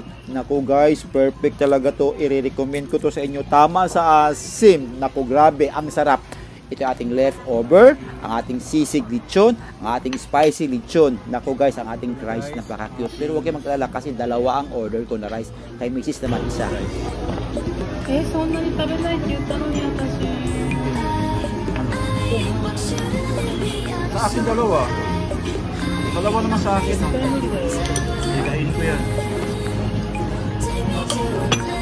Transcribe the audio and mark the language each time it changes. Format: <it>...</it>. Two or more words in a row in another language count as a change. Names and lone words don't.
<tl>Naku guys, perfect talaga to. I-recommend ko to sa inyo. Tama sa asim. Naku, grabe, ang sarap. Ito yung ating leftover, ang ating sisig lechon, ang ating spicy lechon. Nako guys, ang ating rice napaka-cute. Pero huwag kayong magkalala kasi dalawa ang order ko na rice. Kay Mrs. naman isa.</tl> <ja>そんなに食べないって言ったのに私。</ja> <tl>Sa akin dalawa. Dalawa naman sa akin.</tl> <ja>絶対無理だよ。</ja> <tl>Higain ko yan.</tl>